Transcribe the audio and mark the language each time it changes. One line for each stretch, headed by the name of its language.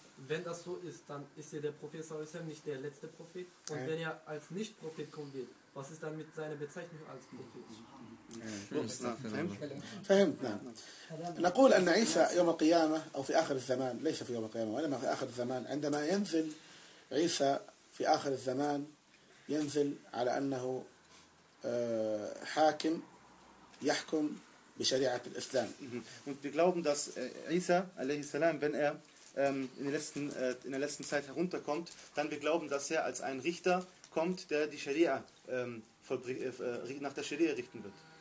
German: Wenn das so ist, dann ist ja der Prophet Sallallahu nicht der letzte Prophet. Und wenn er als Nicht-Prophet kommen wird, was ist dann mit seiner Bezeichnung als Prophet?
Arabic: نقول أن عيسى يوم القيامة أو في آخر الزمان ليس في يوم القيامة ولا في آخر الزمان عندما ينزل عيسى في آخر الزمان ينزل على أنه حاكم يحكم بشريعة الإسلام.
German: Und wir glauben, dass Isa
Arabic: عليه السلام,
German: wenn er in der letzten Zeit herunterkommt, dann wir glauben, dass er als ein Richter kommt, der die Scharia nach der Scharia richten wird.